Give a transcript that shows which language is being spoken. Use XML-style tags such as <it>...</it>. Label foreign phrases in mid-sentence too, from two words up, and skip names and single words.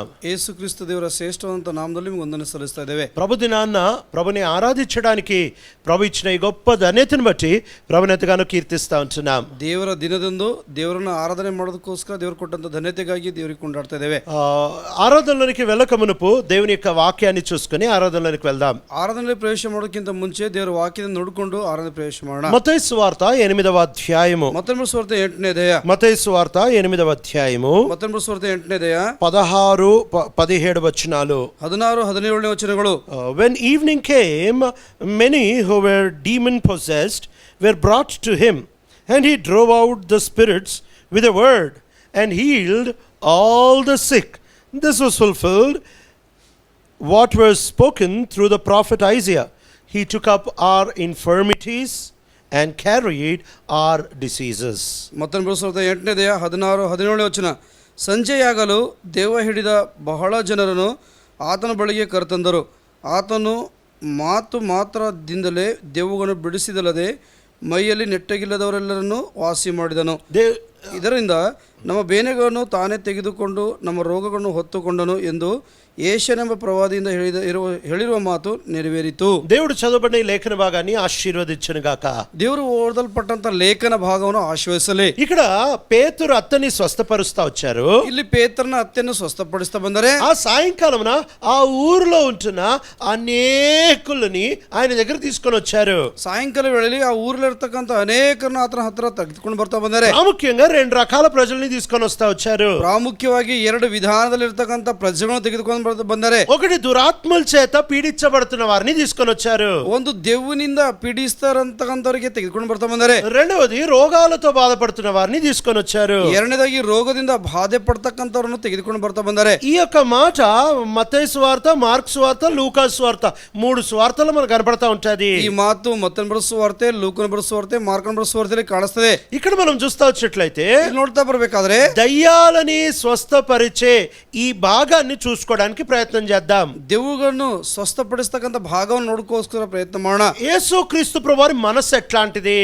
<kn>ಯೇಸುಕ್ರಿಸ್ತ ದೇವರ ಶ್ರೇಷ್ಠವಂತ ನಾಮದಲ್ಲಿ ನಿಮಗೆ ವಂದನೆ ಸಲ್ಲಿಸ್ತಾ ಇದ್ದೇವೆ.</kn> <te>ప్రభు దినాన్న ప్రభుని ఆరాధించడానికి ప్రభు ఇచ్చిన ఈ గొప్ప ధన్యతను బట్టి ప్రభుని ఎంతగానో కీర్తిస్తా ఉంటున్నాం.</te> <kn>ದೇವರ ದಿನದಂದು ದೇವರನ್ನ ಆರಾಧನೆ ಮಾಡೋದಕ್ಕೋಸ್ಕರ ದೇವರು ಕೊಟ್ಟಂತ ಧನ್ಯತೆಗಾಗಿ ದೇವರಿಗೆ ಕೊಂಡಾಡ್ತಾ ಇದ್ದೇವೆ.</kn> <te>ఆరాధనలోనికి వెళ్ళక మునుపు దేవుని యొక్క వాక్యాన్ని చూసుకుని ఆరాధనలోనికి వెళ్దాం.</te> <kn>ಆರಾಧನೆಯಲ್ಲಿ ಪ್ರವೇಶ ಮಾಡೋಕ್ಕಿಂತ ಮುಂಚೆ ದೇವರ ವಾಕ್ಯದಿಂದ ನೋಡಿಕೊಂಡು ಆರಾಧನೆ ಪ್ರವೇಶ ಮಾಡೋಣ.</kn> <te>మత్తయి సువార్త 8వ అధ్యాయము,</te> <kn>ಮತ್ತೊಂದು ಸುವಾರ್ತೆ 8ನೇ ಅಧ್ಯಾಯ,</kn> <te>మత్తయి సువార్త 8వ అధ్యాయము</te> <kn>ಮತ್ತೊಂದು ಸುವಾರ್ತೆ 8ನೇ ಅಧ್ಯಾಯ</kn> <te>16-17 వచనాలు.</te> <kn>16-17 ವಚನಗಳು.</kn> <en>When evening came, many who were demon possessed were brought to him, and he drove out the spirits with a word and healed all the sick. This was fulfilled what was spoken through the prophet Isaiah. He took up our infirmities and carried our diseases.</en> <kn>ಮತ್ತೊಂದು ಸುವಾರ್ತೆ 8ನೇ ಅಧ್ಯಾಯ 16-17 ವಚನ. ಸಂಜೆಯಾಗಲು ದೇವ ಹಿಡಿದ ಬಹಳ ಜನರನ್ನು ಆತನ ಬಳಿಗೆ ಕರೆತಂದರು. ಆತನು ಮಾತು ಮಾತ್ರದಿಂದಲೇ ದೆವ್ವಗಳನ್ನು ಬಿಡಿಸಿದಲ್ಲದೆ ಮೈಯಲ್ಲಿ ನೆಟ್ಟಗಿಲ್ಲದವರೆಲ್ಲರನ್ನು ವಾಸಿ ಮಾಡಿದನು. ಇದರಿಂದ ನಮ್ಮ ಬೇನೆಗಳನ್ನು ತಾನೇ ತೆಗೆದುಕೊಂಡು ನಮ್ಮ ರೋಗಗಳನ್ನು ಹೊತ್ತುಕೊಂಡನು ಎಂದು ಏಷನೆಂಬ ಪ್ರವಾದಿಯಿಂದ ಹೇಳಿರುವ ಮಾತು ನೆರವೇರಿತು.</kn> <te>దేవుడు చదవబడిన ఈ లేఖన భాగాన్ని ఆశీర్వదించును గాక.</te> <kn>ದೇವರು ಓದಲ್ಪಟ್ಟಂತ ಲೇಖನ ಭಾಗವನ್ನು ಆಶೀರ್ವದಿಸಲಿ.</kn> <te>ఇక్కడ పేతురు అత్తని స్వస్థపరుస్తా వచ్చారు.</te> <kn>ಇಲ್ಲಿ ಪೇತ್ರನ ಅತ್ತೆಯನ್ನು ಸ್ವಸ್ಥಪಡಿಸ್ತಾ ಬಂದರೆ</kn> <te>ఆ సాయంకాలమున ఆ ఊరిలో ఉంటున్న అనేకులని ఆయన దగ్గర తీసుకొని వచ్చారు.</te> <kn>ಸಾಯಂಕಾಲ ವೇಳೆಯಲ್ಲಿ ಆ ಊರಲ್ಲಿರ್ತಕ್ಕಂಥ ಅನೇಕರನ್ನ ಆತನ ಹತ್ರ ತೆಗೆದುಕೊಂಡು ಬರ್ತಾ ಬಂದರೆ</kn> <te>ప్రాముఖ్యంగా 2 రకాల ప్రజల్ని ఎవరిని తీసుకొని వచ్చారు?</te> <kn>ಪ್ರಾಮುಖ್ಯವಾಗಿ ಎರಡು ವಿಧಾನದಲ್ಲಿರ್ತಕ್ಕಂಥ ಪ್ರಜೆಗಳನ್ನು ತೆಗೆದುಕೊಂಡು ಬಂದರೆ,</kn> <te>ఒకటి దురాత్మల చేత పీడించబడుతున్న వారిని తీసుకొని వచ్చారు.</te> <kn>ಒಂದು ದೆವ್ವನಿಂದ ಪೀಡಿಸ್ತಾರಂತಕ್ಕಂಥವರಿಗೆ ತೆಗೆದುಕೊಂಡು ಬರ್ತಾ ಬಂದರೆ,</kn> <te>రెండవది రోగాలతో బాధపడుతున్న వారిని తీసుకొని వచ్చారు.</te> <kn>ಎರಡನೇದಾಗಿ ರೋಗದಿಂದ ಬಾಧೆ ಪಡ್ತಕ್ಕಂಥವ್ರನ್ನು ತೆಗೆದುಕೊಂಡು ಬರ್ತಾ ಬಂದರೆ.</kn> <te>ఈ యొక్క మాట మత్తయి సువార్త, మార్కు సువార్త, లూకా సువార్త 3 సువార్తలు మనకు కనపడతా ఉంటది.</te> <kn>ಈ ಮಾತು ಮತ್ತನ ಬರೆಸುವಾರ್ತೆ, ಲೂಕನ ಬರೆಸುವಾರ್ತೆ, ಮಾರ್ಕನ ಬರೆಸುವಾರ್ತೆಯಲ್ಲಿ ಕಾಣಿಸ್ತದೆ.</kn> <te>ఇక్కడ మనం చూస్తా వచ్చేట్లయితే</te> <kn>ನೋಡ್ತಾ ಬರ್ಬೇಕಾದ್ರೆ</kn> <te>దయ్యాలని స్వస్థపరిచే ఈ భాగాన్ని చూసుకోవడానికి ప్రయత్నం చేద్దాం.</te> <kn>ದೆವ್ವಗಳನ್ನು ಸ್ವಸ್ಥಪಡಿಸ್ತಕ್ಕಂಥ ಭಾಗವನ್ನು ನೋಡ್ಕೋಸ್ಕರ ಪ್ರಯತ್ನ ಮಾಡೋಣ.</kn> <te>యేసు క్రీస్తు ప్రభువారి మనస్సు ఎట్లాంటిది?</te>